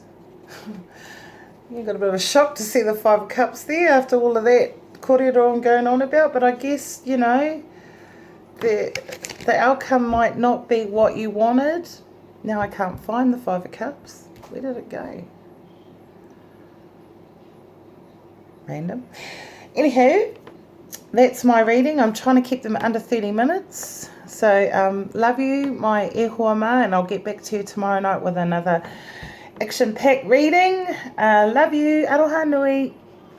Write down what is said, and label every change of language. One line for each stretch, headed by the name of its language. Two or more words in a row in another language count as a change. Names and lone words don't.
English: You got a bit of a shock to see the Five of Cups there after all of that kōrero I'm going on about, but I guess, you know, the outcome might not be what you wanted. Now I can't find the Five of Cups. Where did it go? Random. Anywho, that's my reading. I'm trying to keep them under 30 minutes. So, love you, my
Māori: e hoa ma,
English: and I'll get back to you tomorrow night with another action-packed reading. Love you.
Māori: Aroha nui.